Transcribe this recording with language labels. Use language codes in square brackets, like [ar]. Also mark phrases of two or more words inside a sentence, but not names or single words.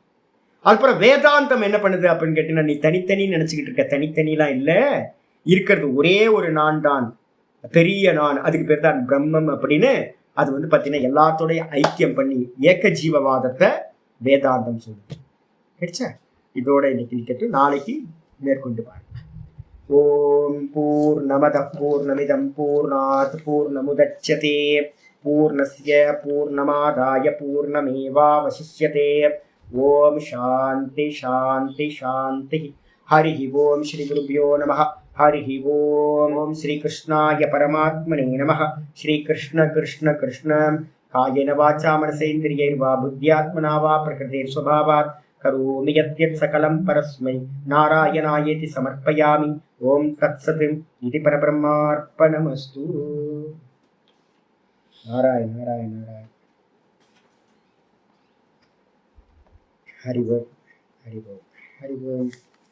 [ta] அதுக்கப்புறம் வேதாந்தம் என்ன பண்ணுது அப்படின்னு கேட்டீங்கன்னா, நீ தனித்தனி நினைச்சுக்கிட்டு இருக்க, தனித்தனிலாம் இல்லை, இருக்கிறது ஒரே ஒரு நான் தான், பெரிய நான், அதுக்கு பேர் தான் பிரம்மம் அப்படின்னு அது வந்து பார்த்தீங்கன்னா எல்லாத்தோடைய ஐக்கியம் பண்ணி ஏக்க ஜீவவாதத்தை வேதாந்தம் சொல்லுது. கிடைச்சா இதோட இன்னைக்கு நிக்கட்டும், நாளைக்கு மேற்கொண்டு பாருங்க. [sa] ओं पूर्णमद पूर्णमिदं पूर्णात् पूर्णमुदच्यते पूर्णस्य पूर्णमादाय पूर्णमेवावशिष्यते. ओं शान्ति शान्ति शान्ति. हरि ओं श्री गुरुभ्यो नमः. हरि ओं श्री कृष्णाय परमात्मने नमः. श्री कृष्ण कृष्ण कृष्ण कायेन वाचा मनसेन्द्रियैर्वा बुद्ध्यात्मना वा प्रकृतेः स्वभावात् करोमि यद्यत् सकलं परस्मै नारायणायेति समर्पयामि. ओं तत्सत् इति परब्रह्मार्पणमस्तु. नारायण नारायण नारायण. हरि ओं हरि ओं हरि ओं.